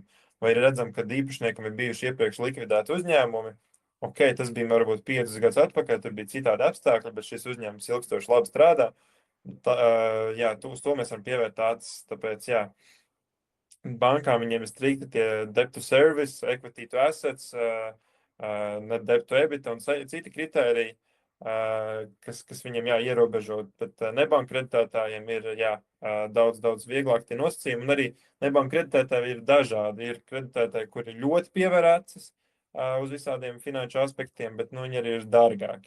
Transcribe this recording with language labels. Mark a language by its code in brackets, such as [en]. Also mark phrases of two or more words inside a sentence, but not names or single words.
[lv] Vai redzam, ka īpašniekam ir bijuši iepriekš likvidēti uzņēmumi, tas bija varbūt 5 gadus atpakaļ, tur bija citādi apstākļi, bet šis uzņēmums ilgstoši labi strādā. Jā, uz to mēs varam pievērt acis, tāpēc, jā, bankām viņiem ir strikti tie [en] debt to service, equity to assets, net debt to EBITDA [lv] un citi kritēriji, kas viņiem ierobežo, bet nebanku kreditētājiem ir daudz vieglāk tie nosacījumi, un arī nebanku kreditētāji ir dažādi. Ir kreditētāji, kuri ļoti pievēr acis uz visādiem finanšu aspektiem, bet viņi arī ir dārgāki.